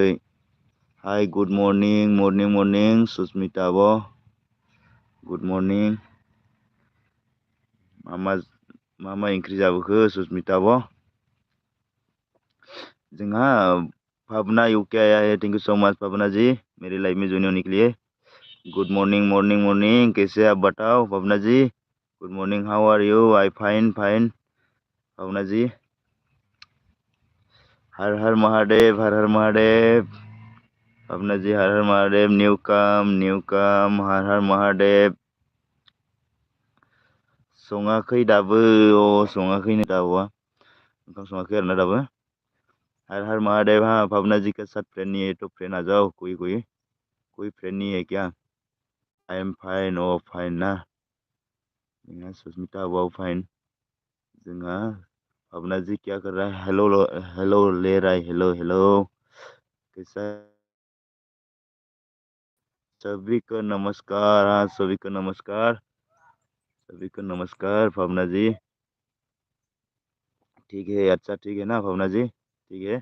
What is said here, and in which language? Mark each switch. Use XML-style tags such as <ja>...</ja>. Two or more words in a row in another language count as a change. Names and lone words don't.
<en>hi good morning morning morning सुसमिता आब'। गुड मर्निं।</en> <brx>मा मा ओंख्रि जाबोखो सुसमिता आब'?</brx> <hi>जोंहा भाबना इउके आया है</hi> <en>thank you so much</en> <hi>भाबना जी मेरी लाइफ में ज्वाइन होने के लिए।</hi> <en>good morning morning morning</en> <hi>कैसे आप बताओ भावना जी।</hi> <en>good morning how are you I fine fine भावना जी।</en> <hi>हर हर महादेव हर हर महादेव भावना जी हर हर महादेव न्यू कम हर हर महादेव।</hi> <brx>सङाखै दाबो सङाखैनो दाउआ ओंखाम सङाखै आरोना दाबो।</brx> <hi>हर हर महादेव हाँ भावना जी के साथ फ्रेंड नहीं है तो फ्रेंड आ जाओ कोई फ्रेंड नहीं है क्या?</hi> <en>I am fine o fine</en> <brx>ना जोंहा सुस्मिता आब'आबो</brx> <en>फाइन।</en> <hi>जोंहा भावना जी क्या कर रहा है</hi> <en>hello hello</en> <hi>ले रहा है</hi> <en>hello hello</en> <hi>कैसा सभी को नमस्कार हाँ सभी को नमस्कार सभी को नमस्कार भावना जी। ठीक है अच्छा ठीक है ना भावना जी ठीक है।</hi>